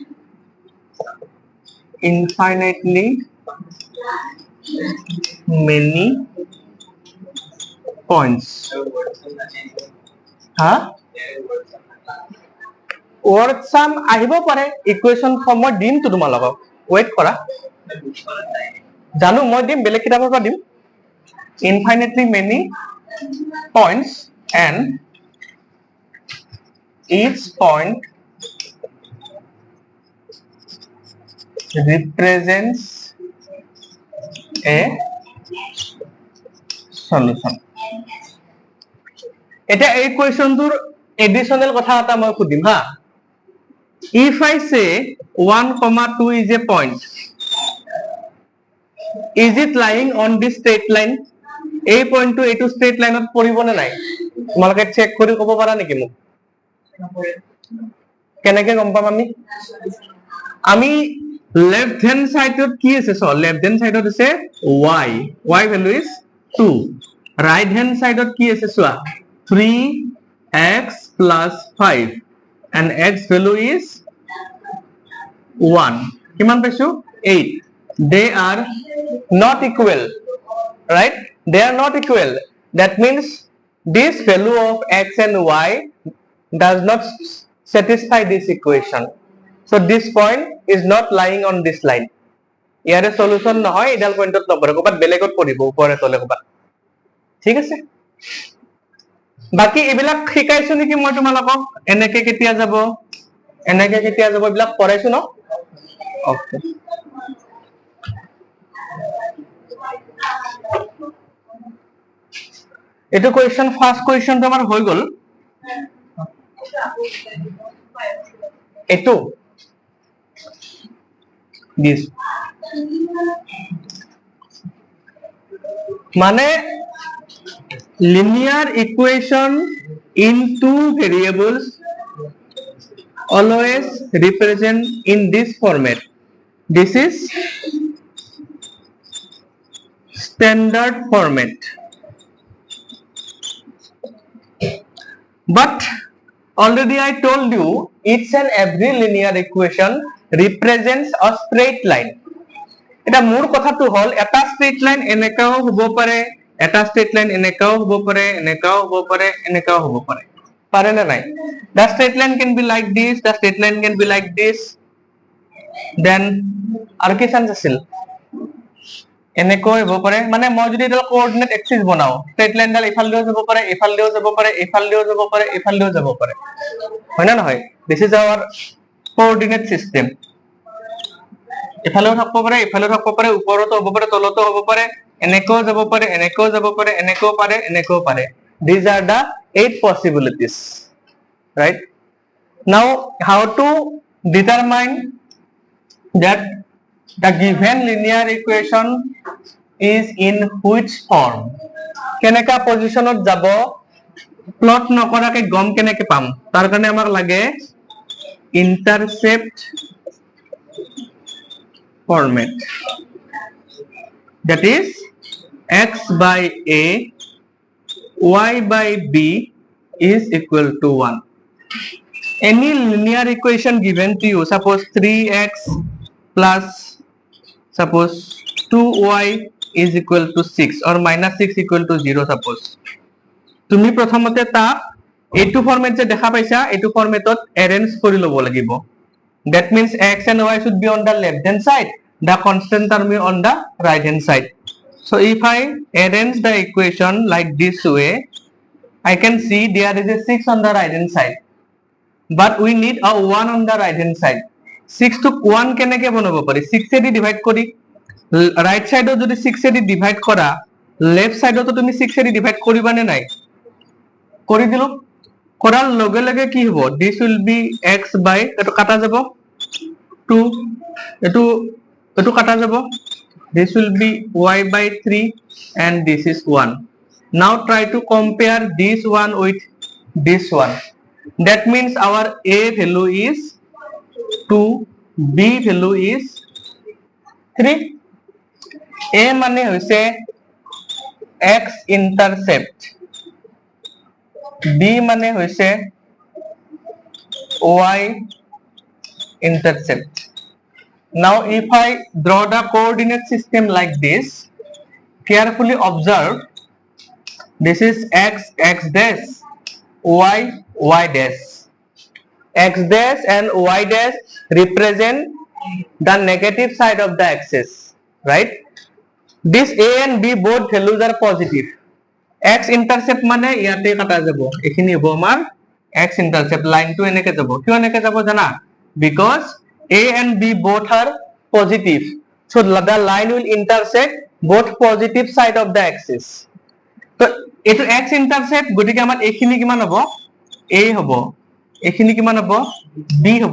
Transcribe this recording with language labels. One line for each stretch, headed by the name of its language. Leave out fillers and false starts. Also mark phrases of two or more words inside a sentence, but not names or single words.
English: infinitely many points
Assamese: হয় word ছাম আহিব পাৰে
English: equation form
Assamese: মই দিম তো তোমালোক wait কৰা জানো মই দিম বেলি কিতাবৰ পা দিম
English: infinitely many points and each point represents a solution
Assamese: eta ei question tur additional kotha eta moi kudim ha
English: if I say 1,2 is a point is it lying on this straight line a point
Assamese: টো এটা টো
English: straight line
Assamese: ত পৰিব নে নাই তোমালোকে চেক কৰি কব পাৰা নেকি মোক কেনেকে গম পাম আমি
English: left hand side
Assamese: ত কি আছে so
English: left hand side
Assamese: ত আছে
English: y value is 2 right hand side
Assamese: ত কি আছে so
English: 3x plus 5 and x value is 1
Assamese: কিমান পাইছু
English: 8 they are not equal right they are not equal that means this value of x and y does not satisfy this equation so this point is not lying on this line
Assamese: ইয়ারে সলিউশন নহয় ইডাল পয়েন্টত নপৰে কবাত বেলেগত পৰিব ওপৰে তলে কবাত ঠিক আছে বাকি এবিলাক শিকাইছো নেকি মই তোমালোকক এনেকে কেতিয়া যাব এবিলাক পঢ়াইছো ন ওকে এটো কোয়েশ্চন ফার্স্ট কোয়েশ্চন তো আমার হৈ গল
English: এটো this মানে linear equation in two variables always represent in this format this is standard format but already I told you each and every linear equation represents a straight line
Assamese: এটা মূল কথাটো হল এটা
English: straight line
Assamese: এনেকাও হ'ব পাৰে এটা
English: straight line
Assamese: এনেকাও হ'ব পাৰে এনেকাও হ'ব পাৰে এনেকাও হ'ব পাৰে পাৰে না নাই
English: the straight line can be like this the straight line can be like this then
Assamese: আৰু কি চান্স আছিল এনেকৈ হ'ব পাৰে মানে মই যদি এটা কোঅৰ্ডিনেট এক্সিস বনাও
English: straight line
Assamese: ডাল ইফাল দিও যাব পাৰে ইফাল দিও যাব পাৰে ইফাল দিও যাব পাৰে ইফাল দিও যাব পাৰে হয় না নহয়
English: this is our coordinate system
Assamese: ইফালেও থাকব পাৰে ইফালেও থাকব পাৰে ওপৰতো হ'ব পাৰে তলতো হ'ব পাৰে এনেকো যাব পাৰে এনেকো যাব পাৰে এনেকো পাৰে এনেকো পাৰে
English: these are the 8 possibilities right now how to determine that the given linear equation is in which form
Assamese: কেনেকা পজিশনত যাব প্লট নকৰাকে গম কেনেকে পাম তাৰ কাৰণে আমাক লাগে
English: intercept format, that is x by a y by b is equal to 1. Any linear equation given to you, suppose 3x plus suppose 2y is equal to 6 or minus 6 equal to 0, suppose
Assamese: তুমি প্ৰথমতে তাক এইটো ফৰমেট যে দেখা পাইছা এইটো ফৰমেটত এৰেঞ্জ কৰি ল'ব লাগিব.
English: That means x and y should be on the left hand side, the constant term is on the right hand side. So if I arrange the equation like this way, I can see there is a 6 on the right hand side, but we need a 1 on the right hand side.
Assamese: 6 to 1 কেনেকে বনাব পাৰি? 6 এদি ডিভাইড কৰি রাইট সাইডত যদি 6 এদি ডিভাইড কৰা, লেফট সাইডত তুমি 6 এদি ডিভাইড কৰিবা নে নাই? কৰি দিলো। কৰাৰ লগে লগে কি হ'ব?
English: this will be x by
Assamese: এটো কাটা যাব
English: 2,
Assamese: এটো কাটা যাব,
English: this will be y by 3 and this is 1. Now try to compare this one with this one. That means our a value is 2, b value is 3.
Assamese: a মানে হৈছে
English: x intercept,
Assamese: b মানে হৈছে
English: y intercept. Now if I draw the coordinate system like this, carefully observe, this is x, x dash, y, y dash. X dash and y dash represent the negative side of the axis, right? This a and b both values are positive. X intercept
Assamese: মানে ইয়াতে কাটা যাব, এখিনি হ'ব আমাৰ x intercept, লাইন টো এনেকে যাব। কিয় এনেকে যাব জানা?
English: Because a and b both are positive, so the line will intersect both positive side of the axis.
Assamese: So এটো
English: x intercept,
Assamese: গতিকে আমাৰ এখিনি কিমান হ'ব? a হ'ব, এখিনি কিমান হ'ব? b হ'ব।